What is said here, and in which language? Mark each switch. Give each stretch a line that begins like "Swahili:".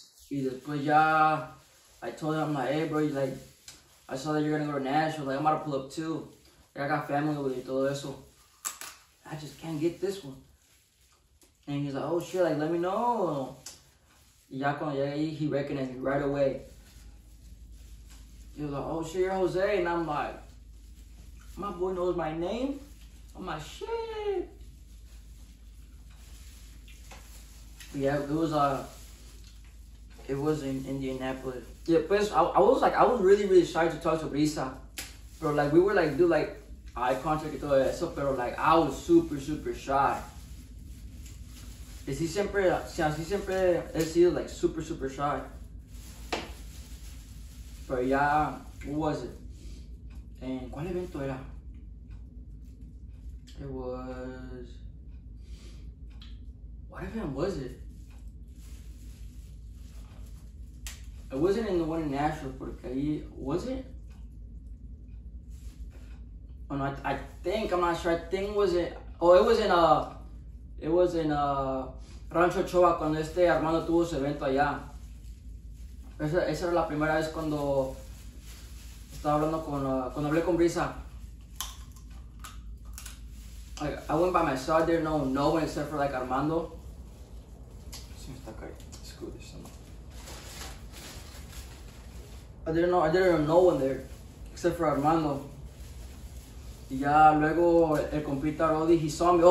Spanish: Y después ya,
English: I told him, I'm like, hey bro, like, I saw that you're gonna go to Nashville, like, I'm about to pull up too. Like, I got family with you,
Spanish: todo eso.
English: I just can't get this one. And he's like, oh shit, like, let me know.
Spanish: Y ya cuando llegué ahí,
English: he recognized me right away. He was like, oh shit, you're Jose. And I'm like, my boy knows my name? I'm like, shit. But yeah, it was in Indianapolis. Yeah, but I was really shy to talk to Brisa. But like, we were like, do like eye contact
Spanish: y todo eso, pero
English: like, I was super shy.
Spanish: Así siempre he sido like
English: super shy.
Spanish: Pero ya,
English: what was it?
Spanish: And ¿cuál evento era?
English: It was, what event was it? It wasn't in the one in Nashville,
Spanish: porque ahí,
English: was it? Oh no, I think, I'm not sure, I think was it, oh it was in Rancho Choa
Spanish: cuando Armando tuvo su evento allá. Esa era la primera vez cuando estaba hablando cuando hablé con Brisa.
English: Like, I went by myself, I didn't know no one except for like Armando. Screw this. I didn't know no one there except for Armando.
Spanish: Y ya luego el compita Rodi,
English: he saw me.